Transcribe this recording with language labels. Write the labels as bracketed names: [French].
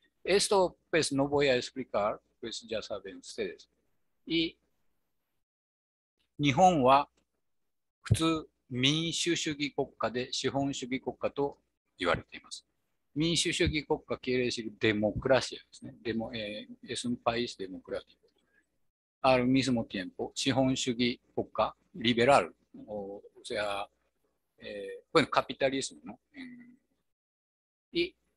[Spanish] Esto pues no voy a explicar, pues ya saben ustedes. [Japanese] Y 日本は普通民主主義国家で資本主義国家と言われています。 [Spanish] 民主主義国家 quiere decir democracia [Japanese] ですね。 [Spanish] es un país democrático. Al mismo tiempo, [Japanese] 資本主義国家 [Spanish] liberal, o sea, bueno, capitalismo, ¿no? Y